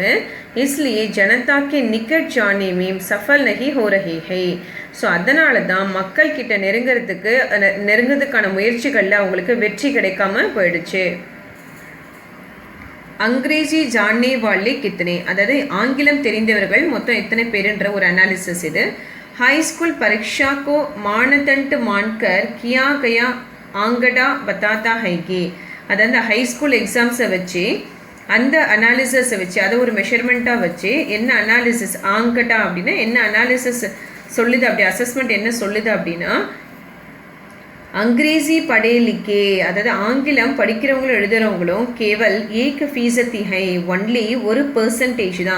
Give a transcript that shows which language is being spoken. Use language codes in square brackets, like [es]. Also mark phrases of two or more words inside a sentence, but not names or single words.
[hi] इसलिए जनता के निकट जाने में सफल नहीं हो रहे हैं. [ta] ஸோ அதனால தான் மக்கள் கிட்ட நெருங்கிறதுக்கான முயற்சிகளில் அவங்களுக்கு வெற்றி கிடைக்காம போயிடுச்சு. [hi] अंग्रेजी जाने वाले कितने, [ta] அதாவது ஆங்கிலம் தெரிந்தவர்கள் மொத்தம் எத்தனை பேருன்ற ஒரு அனாலிசிஸ் இது. [hi] हाई स्कूल परीक्षा को मानदंड मानकर किया गया आंकड़ा बताता है कि [ta] அதாவது [en] high school exams [ta] வச்சு அந்த அனாலிசிஸை வச்சு அதை ஒரு மெஷர்மெண்ட்டாக வச்சு என்ன அனாலிசிஸ் ஆங்கடா அப்படின்னா என்ன அனாலிசிஸ் சொல்லுது, அப்படி அசஸ்மெண்ட் என்ன சொல்லுது அப்படின்னா [hi] अंग्रेज़ी पढ़े लिखे, [ta] அதாவது ஆங்கிலம் படிக்கிறவங்களும் எழுதுகிறவங்களும் [hi] केवल 1% है, [ta] ஒன்லி 1% தான்.